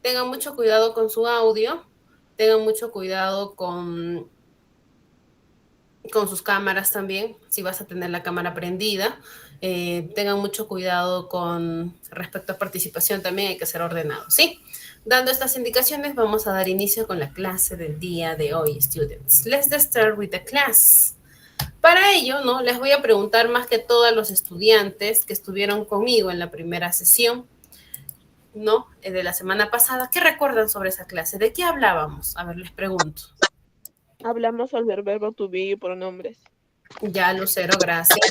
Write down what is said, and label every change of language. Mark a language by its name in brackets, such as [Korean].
[Spanish] Tengan mucho cuidado con su audio, tengan mucho cuidado con sus cámaras también, si vas a tener la cámara prendida. Tengan mucho cuidado con respecto a participación también, hay que ser ordenados, ¿sí? Dando estas indicaciones, vamos a dar inicio con la clase del día de hoy, students. [English] Let's start with the class. [Spanish] Para ello, ¿no? Les voy a preguntar más que todo a los estudiantes que estuvieron conmigo en la primera sesión, ¿no? De la semana pasada. ¿Qué recuerdan sobre esa clase? ¿De qué hablábamos? A ver, les pregunto. Hablamos sobre el verbo to be y pronombres. Ya, Lucero, gracias.